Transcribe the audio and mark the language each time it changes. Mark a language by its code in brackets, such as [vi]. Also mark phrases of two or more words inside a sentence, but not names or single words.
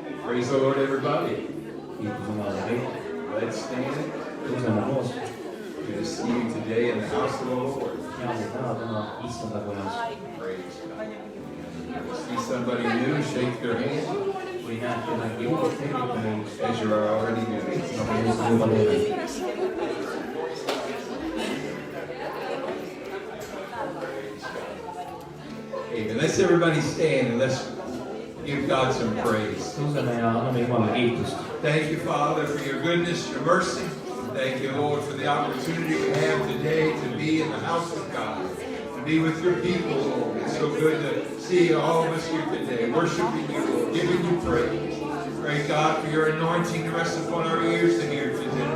[en] Praise the Lord, everybody. [et] Kiitos Jumalale kõik. [en] Let's stand. [et] Tõuseme koos. [en] Good to see you today in the house of the Lord. [et] Hea teid näha täna issanda kojas. [en] Praise God. See somebody new, shake their hand [et] Kui näed kedagi uut, tervita neid. [en] as you are already doing. [et] Nagu Jeesus juba teeb. [en] Amen. Let's everybody stand and let's give God some praise. [et] Tõuseme ja anname Jumalale kiitust. [en] Thank you, Father, for your goodness, your mercy. Thank you, Lord, for the opportunity we have today to be in the house of God, to be with your people, Lord. It's so good to see all of us here today, worshiping you, Lord, giving you praise. Pray, God, for your anointing to rest upon our ears to hear today.